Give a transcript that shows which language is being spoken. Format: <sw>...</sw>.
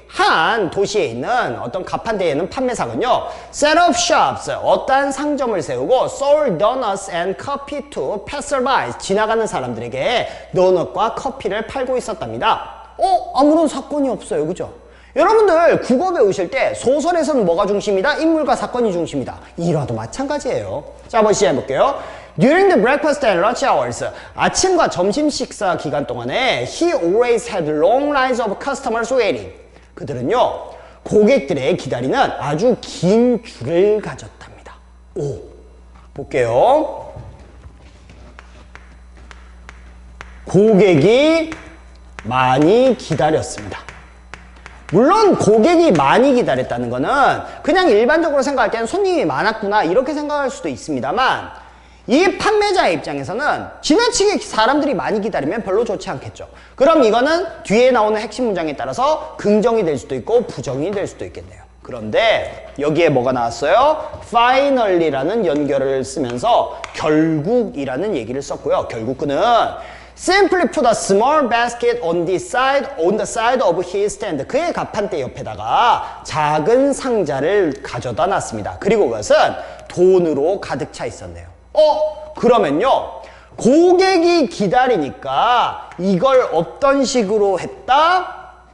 <ko>한 도시에 있는 어떤 가판대에 있는 판매상은요,</ko> <en>set up shops,</en> <ko>어떠한 상점을 세우고</ko> <en>sold donuts and coffee to passersby,</en> <ko>지나가는 사람들에게 도넛과 커피를 팔고 있었답니다. 아무런 사건이 없어요, 그죠? 여러분들 국어 배우실 때 소설에서는 뭐가 중심이다? 인물과 사건이 중심이다. 일화도 마찬가지예요. 자, 한번 시작해볼게요.</ko> <en>During the breakfast and lunch hours,</en> <ko>아침과 점심 식사 기간 동안에</ko> <en>he always had long lines of customers waiting.</en> <ko>그들은요, 고객들의 기다리는 아주 긴 줄을 가졌답니다. 볼게요. 고객이 많이 기다렸습니다. 물론 고객이 많이 기다렸다는 거는 그냥 일반적으로 생각할 때는 손님이 많았구나 이렇게 생각할 수도 있습니다만, 이 판매자의 입장에서는 지나치게 사람들이 많이 기다리면 별로 좋지 않겠죠. 그럼 이거는 뒤에 나오는 핵심 문장에 따라서 긍정이 될 수도 있고 부정이 될 수도 있겠네요. 그런데 여기에 뭐가 나왔어요? finally라는 연결을 쓰면서 결국이라는 얘기를 썼고요. 결국은</ko> <en>simply put a small basket on the side of his stand.</en> <ko>그의 가판대 옆에다가 작은 상자를 가져다 놨습니다. 그리고 그것은 돈으로 가득 차 있었네요. 그러면요, 고객이 기다리니까 이걸 어떤 식으로 했다?</ko>